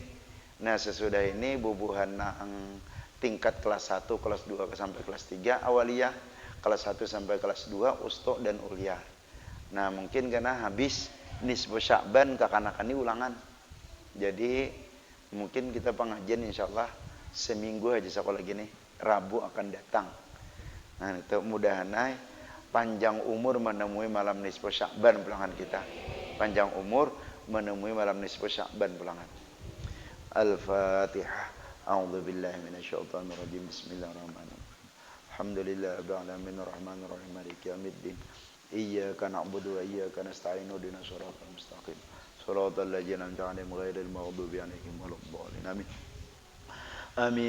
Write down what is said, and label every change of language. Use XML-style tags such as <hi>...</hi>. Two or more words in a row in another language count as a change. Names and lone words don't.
<bjn>Nah, sesudah ini bubuhan nang tingkat kelas 1, kelas 2 sampai kelas 3 awaliyah, kelas 1 sampai kelas 2 usto dan ulia. Nah, mungkin karena habis nisbah Syakban kakanakan ini ulangan. Jadi mungkin kita pengajian insyaallah seminggu aja sekolah gini. Rabu akan datang. Nah, itu mudah-mudahan panjang umur menemui malam nisbah Syakban pulangan kita. Panjang umur menemui malam nisbah Syakban pulangan. Al-Fatihah.</bjn> <ar>أعوذ بالله من الشيطان الرجيم. بسم الله الرحمن الرحيم. الحمد لله رب العالمين الرحمن الرحيم مالك يوم الدين. إياك نعبد وإياك نستعين اهدنا الصراط المستقيم. صراط الذين أنعمت عليهم غير المغضوب عليهم ولا الضالين. آمين. آمين.</ar>